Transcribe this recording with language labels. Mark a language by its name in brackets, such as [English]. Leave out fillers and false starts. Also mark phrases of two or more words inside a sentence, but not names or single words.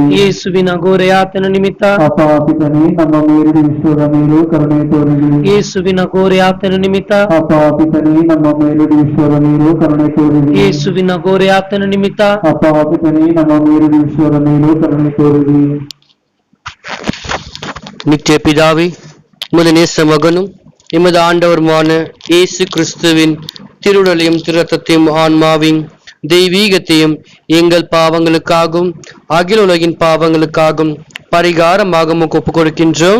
[Kannada] ಯೇಸುವಿನ ಘೋರ ಯಾತನೆ ನಿಮಿತ್ತ ಅಪಾಪಿತನೇ ನಮ್ಮ ಮೇಲೂ ವಿಶ್ವದ ಮೇಲೂ ಕರುಣೆ ತೋರಿರಿ. ಯೇಸುವಿನ ಘೋರ ಯಾತನೆ ನಿಮಿತ್ತ ಅಪಾಪಿತನೇ ನಮ್ಮ ಮೇಲೂ ವಿಶ್ವದ ಮೇಲೂ ಕರುಣೆ ತೋರಿರಿ. ಯೇಸುವಿನ ಘೋರ ಯಾತನೆ ನಿಮಿತ್ತ ಅಪಾಪಿತನೇ ನಮ್ಮ ಮೇಲೂ ವಿಶ್ವದ ಮೇಲೂ ಕರುಣೆ ತೋರಿರಿ. [Tamil] நித்திய பிதாவே, உமது நேச மகனும் எமது ஆண்டவருமான இயேசு கிறிஸ்துவின் திருவுடலையும் திருரத்தத்தையும் ஆன்மாவின் தெய்வீகத்தையும் எங்கள் பாவங்களுக்காகவும் அகில உலகின் பாவங்களுக்காகவும் பரிகாரமாக உமக்கு ஒப்புக் கொடுக்கின்றோம்.